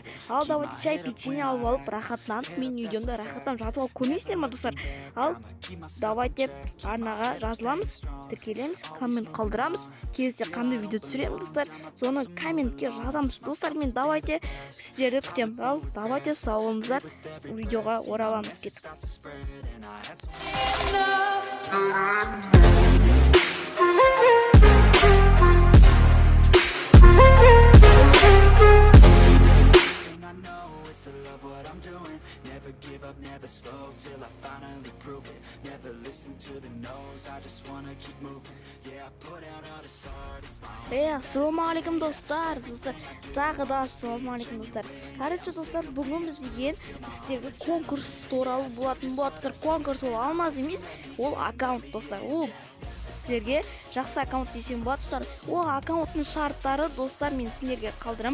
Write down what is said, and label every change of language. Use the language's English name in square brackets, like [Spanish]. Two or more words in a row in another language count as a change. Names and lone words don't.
[Kazakh] Ал [Russian] давайте чай печенье [Kazakh] алып алып рахаттанып, мен видеомда рахаттанып жатып алып көрмейсіздер ме достар? Ал давайте арнаға жазыламыз, тіркелеміз, коммент қалдырамыз. Келесі қандай видео түсіремін достар, соны комментке жазамыз достар. Мен давайте сіздерді күтемін. Ал давайте сау болыңыздар, видеоға ораламыз кеттік. [English] To love what I'm doing, never give up, never slow till I finally prove it. Never listen to the no's, I just wanna keep moving. Yeah, I put out all this art, it's my own. [Kazakh] Ассалаумағалейкум достар, тағы да ассалаумағалейкум достар. Короче достар, бүгін біз деген сіздерге конкурс туралы болатын болады достар. Конкурс ол алмаз емес, ол аккаунт достар. Ол сіздерге жақсы аккаунт десем болады достар. Ол аккаунттың шарттары достар, мен сіздерге қалдырам.